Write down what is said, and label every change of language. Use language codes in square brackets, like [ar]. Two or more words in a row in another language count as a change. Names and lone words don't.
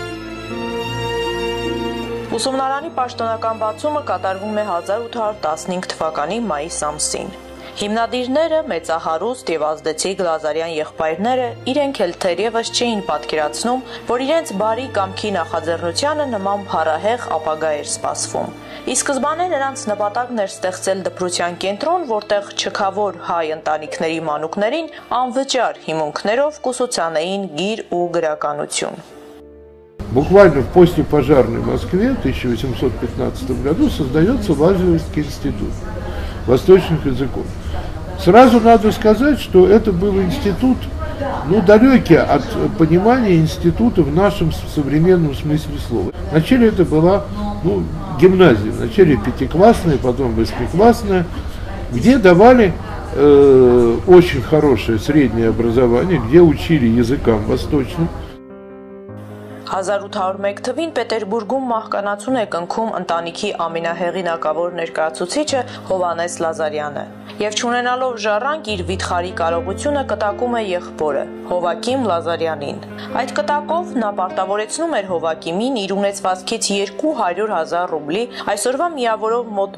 [hy] Ուսումնարանի պաշտոնական բացումը կատարվում է 1815 թվականի մայիս ամսին։ Հիմնադիրները, մեծահարուստ եւ ազդեցիկ Լազարյան եղբայրները իրենք էլ թերևս չէին պատկերացնում, որ իրենց բարի կամքի նախաձեռնությանը նման փառահեղ ապագա էր սպասվում։ Ի սկզբանե նրանց նպատակն էր ստեղծել դպրության кенտրոն, որտեղ չքավոր հայ ընտանիքների մանուկներին անվճար հիմունքներով կուսուցանեին գիր ու գրականություն։ [ru] Буквально в послепожарной Москве в 1815 году создается Лазаревский институт восточных языков. Сразу надо сказать, что это был институт, далекий от понимания института в нашем современном смысле слова. Вначале это была гимназия, вначале пятиклассная, потом восьмиклассная, где давали очень хорошее среднее образование, где учили языкам восточным. [hy] 1801 թվին Պետերբուրգում մահկանացուն է կնքում ընտանիքի ամենահեղինակավոր ներկայացուցիչը Հովհաննես Լազարյանը եւ չունենալով ժառանգ իր վիթխարի կարողությունը կտակում է եղբորը Հովակիմ Լազարյանին։ Այդ կտակով նա պարտավորեցնում էր Հովակիմին իր ունեցվածքից 200,000 ռուբլի, այսօրվա միավորով մոտ